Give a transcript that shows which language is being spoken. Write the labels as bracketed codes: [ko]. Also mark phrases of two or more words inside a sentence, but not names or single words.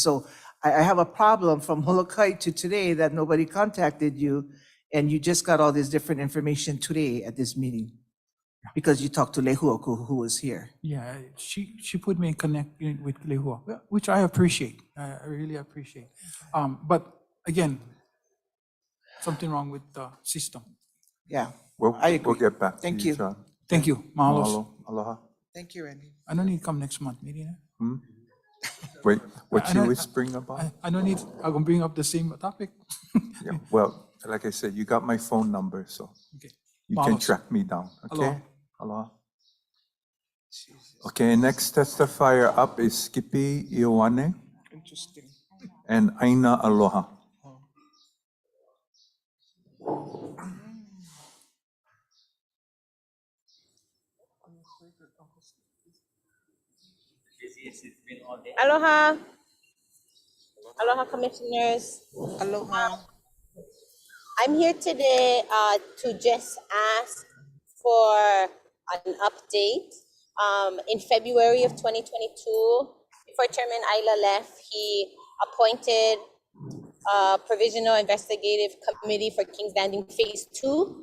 [en] So I have a problem from Molokai to today that nobody contacted you, and you just got all this different information today at this meeting because you talked to Lehuoku, who was here. Yeah, she put me in connect with Lehua, which I appreciate. I really appreciate. But again, something wrong with the system. Yeah, We'll get back to Thank you, you. John. Thank you. Mahalos. [haw] Mahalo. Aloha. [en] Thank you, Randy. I don't need to come next month, meeting. Wait, what I you don't- whispering about? I don't need, I'm gonna bring up the same topic. Yeah, well, like I said, you got my phone number, so Okay. you can Mahalos. track me down, okay? Aloha. Aloha. Okay, next testifier up is Skippy Ioane Interesting. and Aina Aloha. Aloha. Aloha, commissioners. Aloha. I'm here today to just ask for an update. In February of 2022, before Chairman Ayla left, he appointed a provisional investigative committee for King's Landing Phase 2.